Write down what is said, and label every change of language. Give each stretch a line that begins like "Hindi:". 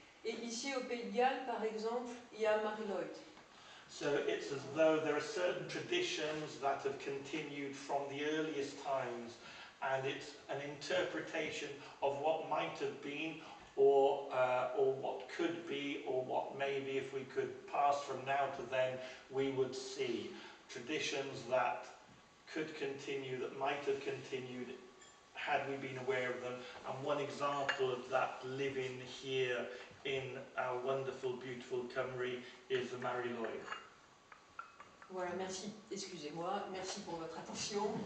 French: Et ici au Pays de Galles, par exemple, il y a Mary Lloyd.
English: So it's as though there are certain traditions that have continued from the earliest times, and it's an interpretation of what might have been, or what could be, or what maybe if we could pass from now to then we would see. Traditions that could continue, that might have continued had we been aware of them. And one example of that living here in our wonderful, beautiful Cymru is the Mary Lloyd.
French: Voilà, merci, excusez-moi, merci pour votre attention.